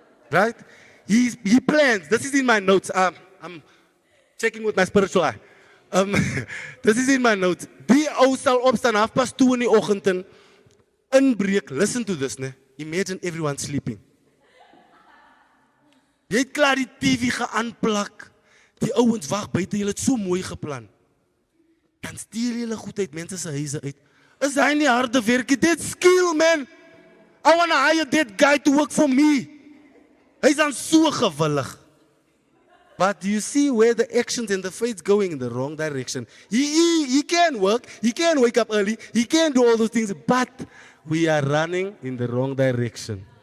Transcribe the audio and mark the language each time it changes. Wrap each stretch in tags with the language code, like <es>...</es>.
<en>Right? He plans. This is in my notes. checking with my spiritual eye. This is in my notes.</en> <af>Die ou sal opstaan 2:30 in die oggend en inbreek.</af> <en>Listen to this,</en> <af>ne?</af> <en>Imagine everyone sleeping.</en> <af>Jy het klaar die TV geaanplak. Die ouens wag buite, hulle het so mooi geplan. Dan steel julle goed uit mense se huise uit. Is hy nie harde werk? Dit skill, man.</af> <en>I want to hire that guy to work for me.</en> <af>Hy's dan so gewillig.</af> <en>But you see where the actions and the faith's going in the wrong direction. He can work, he can wake up early, he can do all those things, but we are running in the wrong direction.</en>